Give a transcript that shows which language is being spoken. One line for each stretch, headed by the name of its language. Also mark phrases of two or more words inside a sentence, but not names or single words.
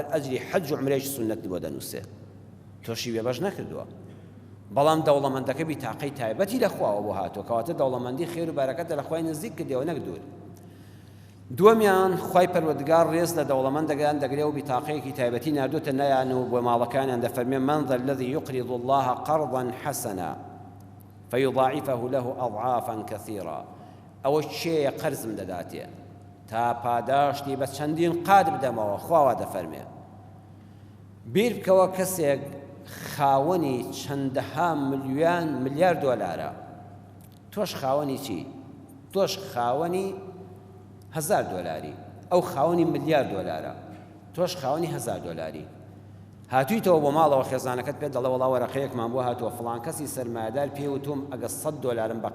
Central Kurdish: ئەجری حەج و عومرەیەکی سوننەتی بۆ دەنووسێ تۆشی بێبەش نەکردووە بەڵام دەوڵەمەندەکە بیتاقەی تایبەتی لە خواوە بۆ هاتووە کەواتە دەوڵەمەندی خێر و بەرەکەتە لە خوای نزیک کردەوە نەک دوور دووەمیان خوای پەروەردگار ڕێز لە دەوڵەمەندەکان دەگرێ و بیتاقەیەکی تایبەتی ناردوتە نایان و بۆ ماڵەکانیان دەفەرمێ
Arabic: من ذا الذي يقرض الله قرضا حسنا فيضاعفه له أضعافا كثيرا
Central Kurdish: ئەوە چێیە قەرزم دەداتێ تا پاداشتی بە چەندین قات بدەمەوە خواوا دەفەرمێ بیر بکەوە کەسێک خاوەنی چەندەها ملیار دۆلارە تۆش خاوەنی چی؟ تۆش خاوەنی $1000 ئەو خاوەنی ملیار دۆلارە تۆش خاوەنی $1000 هاتوویتەوە بۆ ماڵەوە خێزانەکەت پێ دەڵێ وەڵا وەرەقەیەکمان بۆ هاتووە فڵان کەسی سەرمایەدار پێوتم ئەگە $100 بە